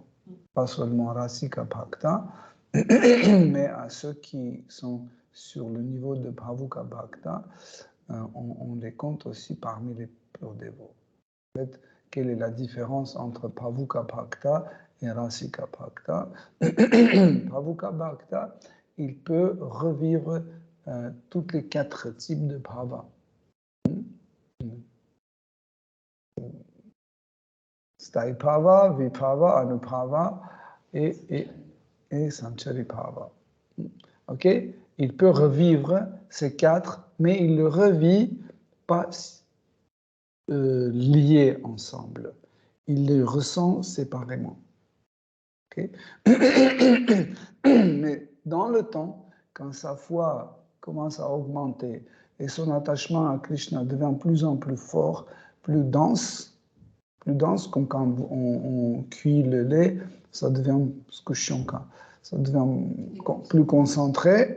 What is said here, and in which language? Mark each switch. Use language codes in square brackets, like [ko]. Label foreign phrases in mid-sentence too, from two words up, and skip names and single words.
[fr] Pas seulement [sa] रसिक भक्त, [fr] mais à ceux qui sont sur le niveau de [sa] भावुक भक्त, [fr] on les compte aussi parmi les purs dévots. En fait, quelle est la différence entre [sa] भावुक भक्त [fr] et [sa] रसिक भक्त? भावुक भक्त, [fr] il peut revivre tous les 4 types de bhava. [sa] स्थायिभाव, विभाव, अनुभाव et सञ्चारिभाव. [fr] Ok? Il peut revivre ces 4, mais il ne le revit pas liés ensemble. Il les ressent séparément. Okay? Mais dans le temps, quand sa foi commence à augmenter et son attachement à Krishna devient de plus en plus fort, plus dense, comme quand on cuit le lait, ça devient ça devient plus concentré.